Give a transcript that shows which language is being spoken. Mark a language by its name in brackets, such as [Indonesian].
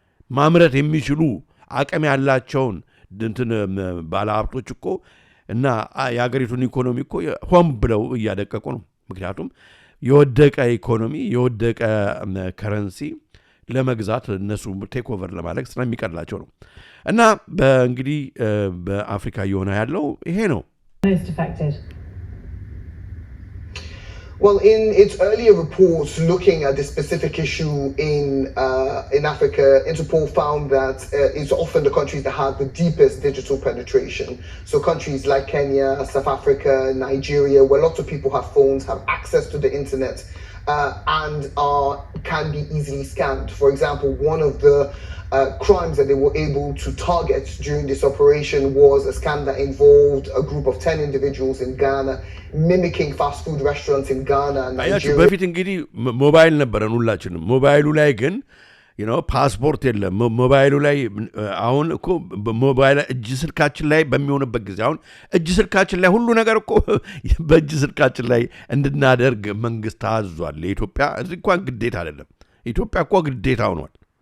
[Amharic] ማምረት የሚችሉ አቅም ያላቸውን እንትን ባለሀብቶች እኮ እና የሀገሪቱን ኢኮኖሚ እኮ ሆም ብለው እያደቀቁ ነው። ምክንያቱም የወደቀ ኢኮኖሚ የወደቀ ከረንሲ ለመግዛት እነሱ ቴክ ኦቨር ለማድረግ ስለሚቀላቸው ነው። እና በእንግዲህ በአፍሪካ እየሆነ ያለው ይሄ ነው። [English] Well, in its earlier reports looking at this specific issue in Africa, Interpol found that it's often the countries that have the deepest digital penetration. So countries like Kenya, South Africa, Nigeria, where lots of people have phones, have access to the internet, and can be easily scammed. For example, one of the crimes that they were able to target during this operation was a scam that involved a group of 10 individuals in Ghana mimicking fast food restaurants in Ghana and Nigeria. [Amharic] በፊት እንግዲህ ሞባይል ነበረን ሁላችንም። ሞባይሉ ላይ ግን ፓስፖርት የለም ሞባይሉ ላይ። አሁን እኮ ሞባይል እጅ ስልካችን ላይ በሚሆንበት ጊዜ አሁን እጅ ስልካችን ላይ ሁሉ ነገር እኮ በእጅ ስልካችን ላይ እንድናደርግ መንግስት አዟል። የኢትዮጵያ እዚህ እንኳን ግዴታ አይደለም። ኢትዮጵያ እኮ ግዴታ ሆኗል።